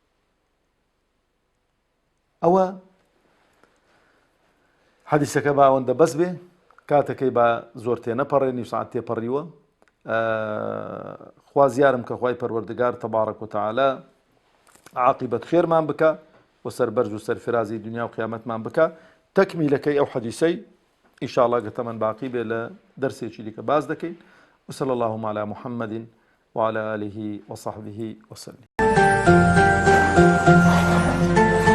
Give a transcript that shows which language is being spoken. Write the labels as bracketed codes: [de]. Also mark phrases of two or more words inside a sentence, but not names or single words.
[ckb] ئەوە حەدیسەکە باوەندە بەس بێ کاتەکەی با زۆر تێنەپەڕێ نیو ساعت تێپەڕیوە خوازیارم کە خوای پەروەردگار [ar] تەبارەک و تەعالا [ckb] عاقبەت خێرمان بکە و سەربەرز و سەرفرازی دنیا و قیامەتمان بکە تەکمیلەکەی ئەو حەدیسەی ئینشاءالله گەتەمەن باقی بێ لە دەرسێکی دیکە باز دەکەین [ar] وصلى اللهم على محمد وعلى آله وصحبه وسلم